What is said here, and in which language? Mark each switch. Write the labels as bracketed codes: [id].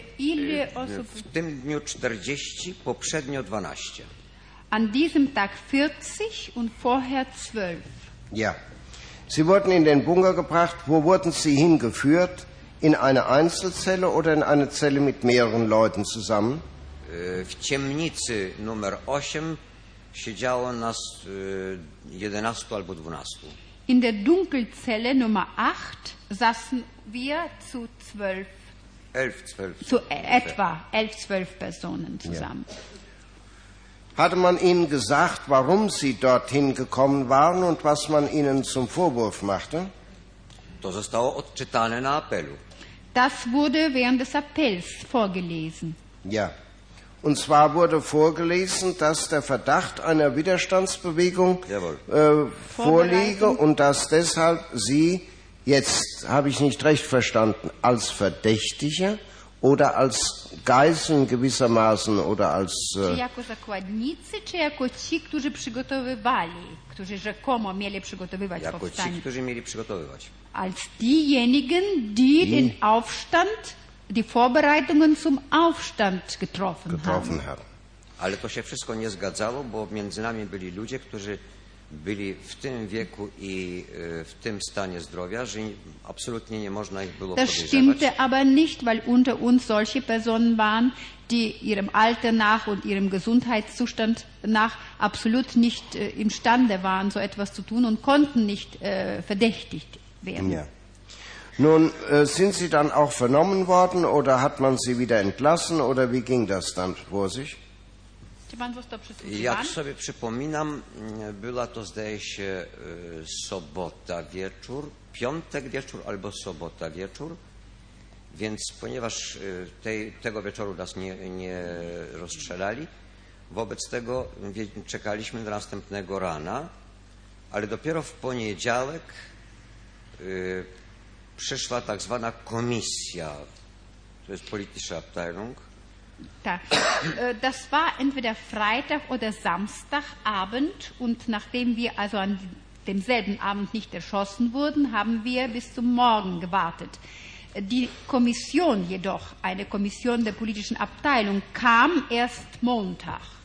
[pl] W tym dniu 40, poprzednio 12. [de] An diesem Tag 40 und vorher 12. Ja. Sie wurden in den Bunker gebracht. Wo wurden Sie hingeführt? In eine Einzelzelle oder in eine Zelle mit mehreren Leuten zusammen? [pl] W ciemnicy numer 8 siedziało nas 11 albo 12. [de] In der Dunkelzelle Nummer 8 saßen wir zu 12, elf, zwölf, zu etwa 11-12 Personen zusammen. Ja. Hatte man Ihnen gesagt, warum Sie dorthin gekommen waren und was man Ihnen zum Vorwurf machte? [pl] To zostało odczytane na apelu. [de] Das wurde während des Appells vorgelesen. Ja. Und zwar wurde vorgelesen, dass der Verdacht einer Widerstandsbewegung vorliege und dass deshalb Sie, jetzt habe ich nicht recht verstanden, als Verdächtige oder als Geiseln gewissermaßen oder als... [pl] jako zakładnicy, czy jako ci, którzy przygotowywali, którzy rzekomo mieli przygotowywać powstanie? Jako ci, którzy mieli przygotowywać. [de] Als diejenigen, die den Aufstand... die Vorbereitungen zum Aufstand getroffen haben. [pl] Ale to się wszystko nie zgadzało, bo między nami byli ludzie, którzy byli w tym wieku i w tym stanie zdrowia, że absolutnie nie można ich było podejrzewać. [de] Das stimmte aber nicht, weil unter uns solche Personen waren, die ihrem Alter nach und ihrem Gesundheitszustand nach absolut nicht imstande waren, so etwas zu tun und konnten nicht verdächtigt werden. Ja. Nun, sind Sie dann auch vernommen worden oder hat man Sie wieder entlassen oder wie ging das dann vor sich? [pl] Jak sobie przypominam, była to zdaje się sobota wieczór, piątek wieczór albo sobota wieczór. Więc ponieważ tego wieczoru nas nie rozstrzelali, wobec tego czekaliśmy do następnego rana, ale dopiero w poniedziałek przyszła tak zwana komisja, to jest [de] politische Abteilung. [pl] Tak, [de] das war entweder Freitag oder Samstagabend und nachdem wir also an demselben Abend nicht erschossen wurden, haben wir bis zum Morgen gewartet. Die Kommission jedoch, eine Kommission der politischen Abteilung, kam erst Montag.